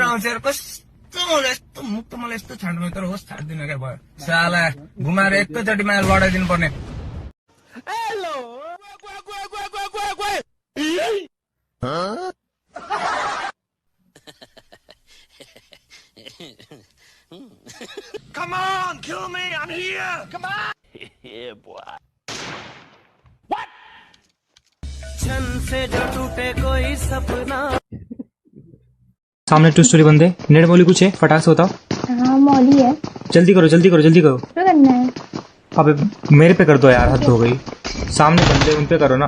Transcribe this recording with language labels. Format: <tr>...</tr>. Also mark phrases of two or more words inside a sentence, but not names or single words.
<ne>आउँछ कस्तो मलाई यस्तो मुख त मलाई यस्तो छाड्नु तर होस् छाड्दिनँ क्या भयो साला घुमाएर एकैचोटिमा लडाइदिनु पर्ने।</ne> <en>Come on, kill me, I'm here. Come on. Yeah, boy. What?</en> <hi>छन से जो टूटे कोई सपना। सामने 2 स्टोरी बंदे, नेट मौली कुछ है, फटाक से बताओ। हाँ मौली है। जल्दी करो जल्दी करो जल्दी करो। क्या करना है? अबे मेरे पे कर दो यार, हद हो गई। सामने बंदे उन पे करो ना।</hi>